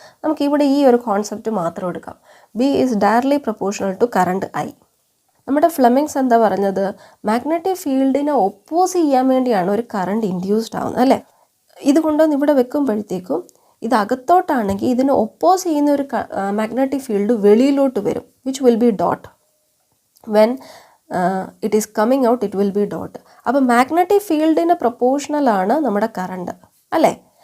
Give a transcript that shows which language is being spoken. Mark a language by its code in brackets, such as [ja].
[ml] നമുക്ക് ഇവിടെ ഈ ഒരു കോൺസെപ്റ്റ് മാത്രം എടുക്കാം. [en] B is directly proportional to current I. [ml] നമ്മുടെ ഫ്ലെമിങ്സ് എന്താ പറഞ്ഞത്? മാഗ്നറ്റിക് ഫീൽഡിനെ ഒപ്പോസ് ചെയ്യാൻ വേണ്ടിയാണ് ഒരു കറണ്ട് ഇൻഡ്യൂസ്ഡ് ആവുന്നത് അല്ലേ? ഇത് കൊണ്ടുവന്ന് ഇവിടെ വെക്കുമ്പോഴത്തേക്കും ഇത് അകത്തോട്ടാണെങ്കിൽ ഇതിനെ ഒപ്പോസ് ചെയ്യുന്ന ഒരു മാഗ്നറ്റിക് ഫീൽഡ് വെളിയിലോട്ട് വരും, [en] Which will be dot. When it is coming out it will be dot. [ml] അപ്പം മാഗ്നറ്റിക് ഫീൽഡിന് പ്രൊപ്പോർഷണൽ ആണ് നമ്മുടെ കറണ്ട് അല്ലേ?